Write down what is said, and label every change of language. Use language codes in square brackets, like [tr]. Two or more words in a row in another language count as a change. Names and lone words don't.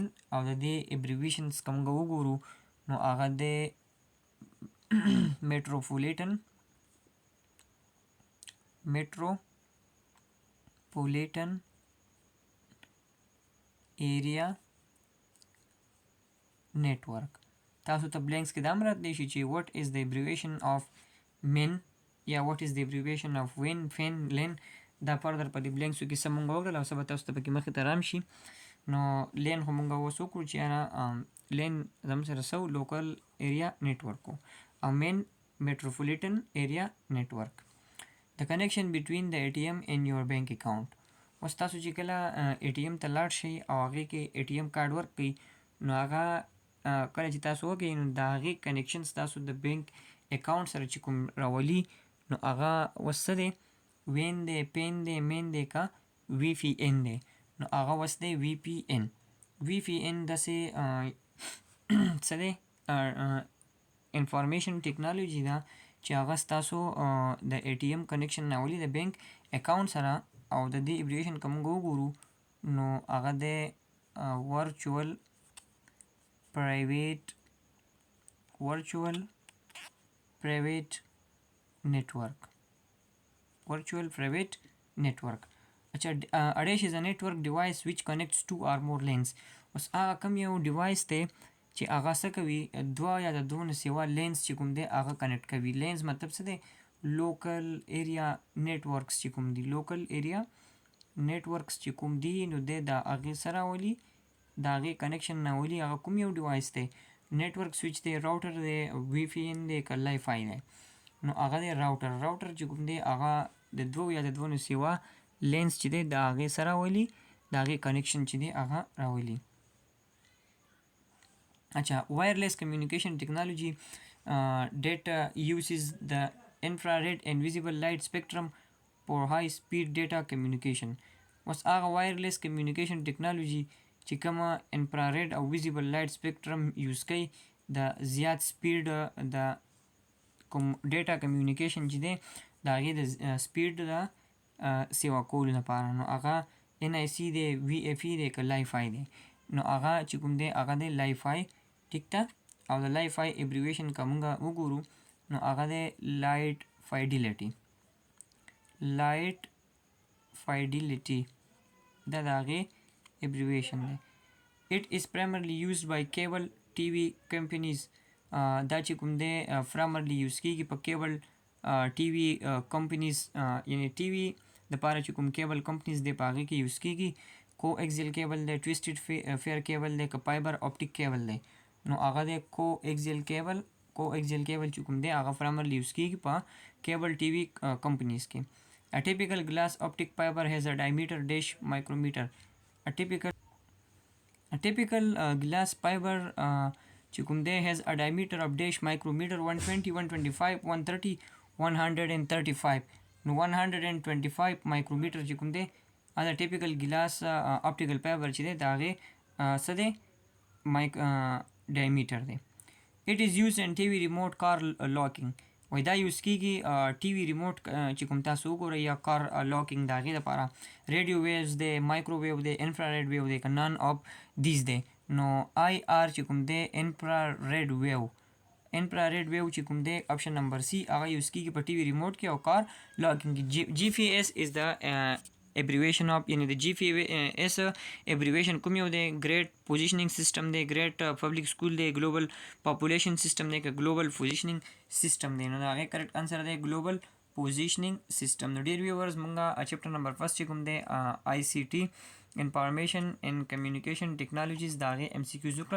[ps] او د دې ابریویشنز که موږ وګورو نو هغه دی [en] metropolitan area network. [ps] تاسو ته بلینکس کې دا هم راتلی شي چې [en] what is the abbreviation of min [ps] یا [en] what is the abbreviation of win, fin, lin. [ps] دا فردر په دې بلینکسو کې څه مونږ وکړل او څه به تاسو ته پکې مخې ته رام شي. نو لین خو مونږ اوس وکړو چې یاره لین زموږ سره څه [en] local area network [ps] و، او مین [en] metropolitan area network. The connection between the ATM and your bank account. [ps] اوس تاسو چې کله اے ټي ایم ته لاړ شئ او هغې کې [en] ATM card [ps] ورکړئ نو هغه کله چې تاسو وکړئ نو د هغې کنیکشن ستاسو د [en] bank account [ps] سره چې کوم راولي نو هغه اوس څه دی وین دی پین دی مین دی که وی پی این دی نو هغه اوس دی وی پی این داسې څه دی [en] information technology [ps] ده چې هغه ستاسو د [en] ATM connection [ps] راولي د [en] bank account [ps] سره او د دې ایبریویشن که موږ وګورو نو هغه دی [en] virtual private network. اچھا a dish is a network device which connects two or more lanes. [ps] اوس هغه کوم یو ډیوایس دی چې هغه څه کوي دوه یا د دوه نه سوا لینز چې کوم دی هغه کنیکټ کوي. لینز مطلب څه دی [en] local area networks [ps] چې کوم دي چې کوم دي نو دی د هغې سره راولي د هغې کنیکشن راولي هغه کوم یو ډیوایس دی [en] network switch [ps] دی راوټر دی وی پی این دی که لای فای دی نو هغه دی راوټر چې کوم دی هغه د دوه یا د دوه نه سوا لینز چې دی د هغې سره راولي د هغې کنیکشن چې دی هغه راولي. [en] اچھا wireless communication technology data uses the infrared and visible light spectrum for high speed data communication. [ps] اوس هغه [en] wireless communication technology [ps] چې کومه انفراریډ او [en] visible light spectrum [ps] یوز کوي د زیات سپیډ د کوم [en] data communication [ps] چې دی د هغې د سپیډ د سیوا کولو لپاره نو هغه ان آی سی دی وی ایف ای دی که لای فای دی نو هغه چې کوم دی هغه دی لای فای ټیک ته او د لای فای ایبریویشن که موږ وګورو نو هغه دی [en] light fidelity [ps] دا د هغې abbreviation دی. [en] It is primarily used by cable TV companies. [ps] دا چې کوم دی primarily یوز کیږي په [en] cable TV companies [ps] یعنی ټي وي دپاره چې کوم [en] cable companies [ps] دی په هغې کې یوز کیږي. [en] coaxial cable [ps] دی [en] twisted pair cable [ps] دی که [en] fiber optic cable [ps] دی نو هغه دی [en] coaxial cable [ps] چې کوم دی هغه primarily یوز کیږي په [en] cable TV companies [ps] کې. [en] A typical glass optic fiber has a diameter dash micrometer. A typical glass fiber [ps] چې کوم دی [en] has a diameter of dash micrometer 120 125 130 135 نو 125 micrometer [ps] چې کوم دی دا [en] typical glass optical fiber [ps] چې دی د هغې څه دی [en] diameter دی. It is used in TV remote car locking. [ps] وای دا یوز کیږي [en] TV remote [ps] چې کوم تاسو وګورئ یا [en] car locking [ps] د هغې دپاره [en] radio waves [ps] دی [en] micro wave [ps] دی [en] infrared wave [ps] دی که [en] none of these [ps] دی نو آی آر چې کوم دی [en] infrared wave [ps] چې کوم دی [en] option number C [ps] هغه یوز کیږي په [en] TV remote [ps] کې او [en] car locking [ps] کې. [en] GPS is the abbreviation of [ps] یعنی د جی پی ایس abbreviation کوم یو دی [en] great positioning system [ps] دی [en] great public school [ps] دی [en] global population system [ps] دی که [en] global positioning system [ps] دی نو د هغې [en] correct answer [ps] دی [en] global positioning system. [ps] نو ډیر ویورز مونږه [en] chapter number first [ps] چې کوم دی [en] ICT information and communication technologies [ps] د هغې ایم سی کیوز وکړل.